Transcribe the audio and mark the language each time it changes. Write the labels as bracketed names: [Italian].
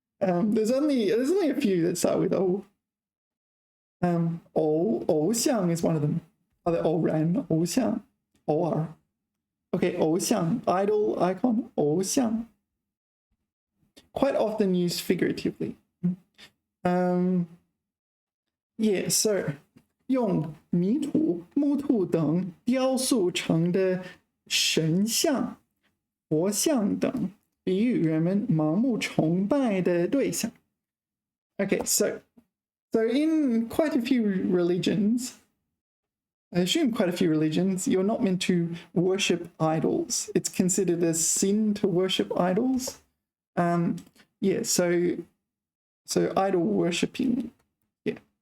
[English] There's only a few that start with O. 偶像 is one of them. [Chinese] 哦对，偶然、偶像、偶尔。 [English] Okay, 偶像 idol icon 偶像 quite often used figuratively. [Chinese] Yeah, so 用泥土、木土等雕塑成的神像、佛像等，比喻人们盲目崇拜的对象。 [English] Okay, so in quite a few religions, I assume quite a few religions, you're not meant to worship idols. It's considered a sin to worship idols. Yeah, so idol worshipping, yeah.